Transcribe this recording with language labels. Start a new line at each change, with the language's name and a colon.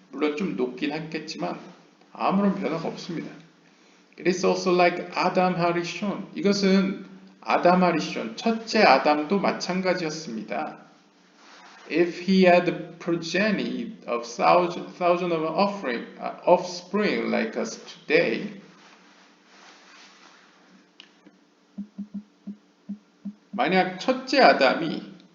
Korean: 물론 좀 높긴 했겠지만 아무런 변화가 없습니다.
English: It is also like Adam Harishon.
Korean: 이것은 아담 하리숀, 첫째 아담도 마찬가지였습니다.
English: If he had a progeny of thousand of offspring like us today,
Korean: 만약 첫째 아담이